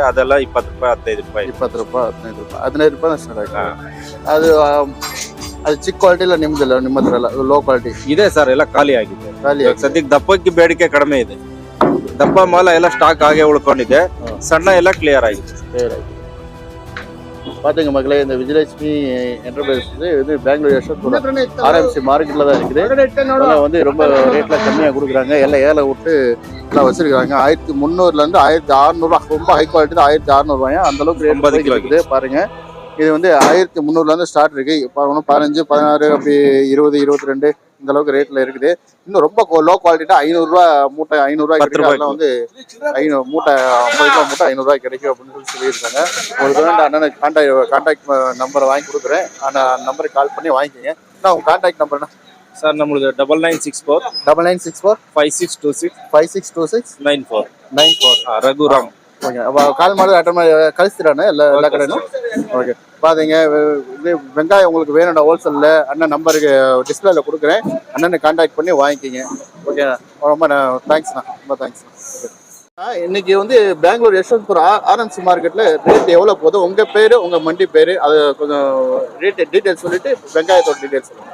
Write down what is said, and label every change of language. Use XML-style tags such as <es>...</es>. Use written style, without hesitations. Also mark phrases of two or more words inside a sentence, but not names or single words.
<kn>ಅದೆಲ್ಲ 20 ರೂಪಾಯಿ 15 ರೂಪಾಯಿ 20 ರೂಪಾಯಿ 15 ರೂಪಾಯಿ ಅದು ಅದು ಚಿಕ್ಕ ಕ್ವಾಲಿಟಿ ಇಲ್ಲ ನಿಮ್ದಿಲ್ಲ? ನಿಮ್ಮ ಹತ್ರ ಎಲ್ಲ</kn> <en>low quality</en> <kn>ಇದೆ ಸರ್. ಎಲ್ಲ ಖಾಲಿ ಆಗಿದೆ. ಸದ್ಯಕ್ಕೆ ದಪ್ಪಕ್ಕೆ ಬೇಡಿಕೆ ಕಡಿಮೆ ಇದೆ. ದಪ್ಪ ಮಾಲ ಎಲ್ಲ ಸ್ಟಾಕ್ ಆಗೇ ಉಳ್ಕೊಂಡಿದೆ. ಸಣ್ಣ ಎಲ್ಲ ಕ್ಲಿಯರ್ ಆಗಿದೆ.</kn> <ta>பாத்தீங்க மக்களே, இந்த விஜயலட்சுமி என்டர்பிரைஸ் வந்து பெங்களூர் யஷ்வந்த்புரம் RMC மார்க்கெட்ல தான் இருக்குது. அதெல்லாம் வந்து ரொம்ப ரேட்ல கம்மியா கொடுக்குறாங்க. எல்லாம் ஏழை விட்டு எல்லாம் வச்சிருக்காங்க. 1300 இருந்து 1600 ரொம்ப</ta> <en>high quality</en> <ta>1600 ரூபாயா அந்த அளவுக்கு ரேட் இருக்குது. பாருங்க இது வந்து 1300 இருந்து ஸ்டார்ட் இருக்கு. 15 16 அப்படி 20 22 இந்த அளவுக்கு ரேட்ல இருக்குது. இன்னும் ரொம்ப</ta> <en>low qualityனா</en> <ta>500 ரூபாய் மூட்டை 500 ரூபாய் கிடைக்கும். அதெல்லாம் வந்து 500 மூட்டை 50 ரூபாய் மூட்டை 500 ரூபாய் கிடைக்கும் அப்படின்னு சொல்லியிருக்காங்க. உங்களுக்கு வேண்டாம் அண்ணனுக்கு</ta> <en>contact numberை</en> <ta>வாங்கி கொடுக்குறேன். அந்த நம்பருக்கு கால் பண்ணி வாங்கிக்கோங்க. நான் உங்க</ta> <en>contact numberனா</en> <kn>ಸರ್ ನಮ್ಮದು 9964 5626 94 ರಘುರಾಮ್. ಓಕೆ ಕಾಲ್ ಮಾಡಿದ್ರೆ ಅಟೆಂಡ್ ಮಾಡಿ ಕಳಿಸ್ತೀರಾண்ண ಎಲ್ಲ ಕಡೆನೂ?</kn> <ta>ஓகே பாத்தீங்க இது வெங்காயம் உங்களுக்கு வேணும்டா ஹோல்சேல்ல அண்ணன் நம்பருக்கு டிஸ்பிளேல கொடுக்குறேன். அண்ணனை கான்டாக்ட் பண்ணி வாங்கிக்கிங்க. ஓகே ரொம்ப தேங்க்ஸ்ண்ணா. ரொம்ப தேங்க்ஸ்ண்ணா. இன்னைக்கு வந்து பெங்களூர் யஷ்வந்த்புர் RMC மார்க்கெட்ல ரேட் எவ்வளவு போகுது, உங்க பேரு உங்க மண்டி பேரு அது கொஞ்சம்</ta> <en>rate details</en> <ta>சொல்லிட்டு வெங்காயத்தோட டீடைல்ஸ் சொல்லுங்க.</ta>